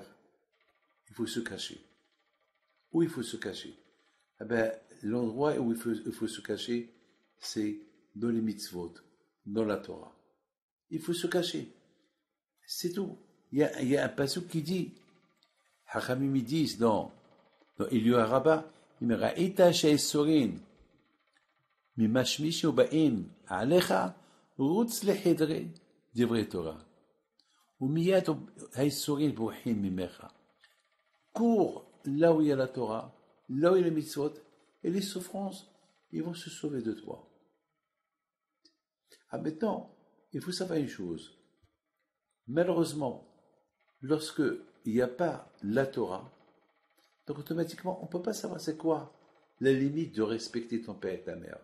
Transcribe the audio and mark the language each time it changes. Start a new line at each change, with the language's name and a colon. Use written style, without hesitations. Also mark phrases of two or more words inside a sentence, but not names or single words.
French: Il faut se cacher. Où il faut se cacher? Eh ben, l'endroit où il faut se cacher, c'est dans les mitzvot, dans la Torah. Il faut se cacher. C'est tout. Il y a un passage qui dit, Hachamim ils disent dans Eliyahu Rabbah,
Hebrew: אם ראית שהאיסורים ממשמיש ובאים עליך, רוץ לחדרי דברי תורה. ומיד האיסורים בורחים ממך.
French: Cours là où il y a la Torah, là où il y a les mitzvot, et les souffrances, ils vont se sauver de toi. Ah, maintenant, il faut savoir une chose. Malheureusement, lorsque il n'y a pas la Torah, donc automatiquement, on ne peut pas savoir c'est quoi la limite de respecter ton père et ta mère.